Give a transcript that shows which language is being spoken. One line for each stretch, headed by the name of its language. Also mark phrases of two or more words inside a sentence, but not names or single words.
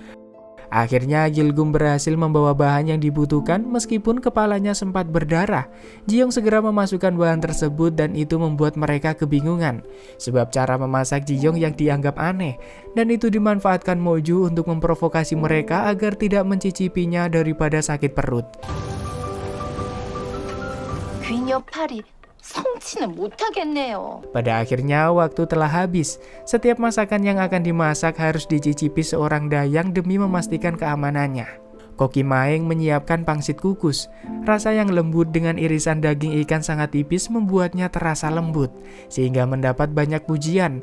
Indonesian: Akhirnya Gilgum berhasil membawa bahan yang dibutuhkan meskipun kepalanya sempat berdarah. Ji-young segera memasukkan bahan tersebut dan itu membuat mereka kebingungan. Sebab cara memasak Ji-young yang dianggap aneh. Dan itu dimanfaatkan Mo-ju untuk memprovokasi mereka agar tidak mencicipinya daripada sakit perut.
Korean: 귀녀 팔이 성치는 못하겠네요.
Indonesian: Pada akhirnya waktu telah habis. Setiap masakan yang akan dimasak harus dicicipi seorang dayang demi memastikan keamanannya. Koki Maeng menyiapkan pangsit kukus. Rasa yang lembut dengan irisan daging ikan sangat tipis membuatnya terasa lembut, sehingga mendapat banyak pujian.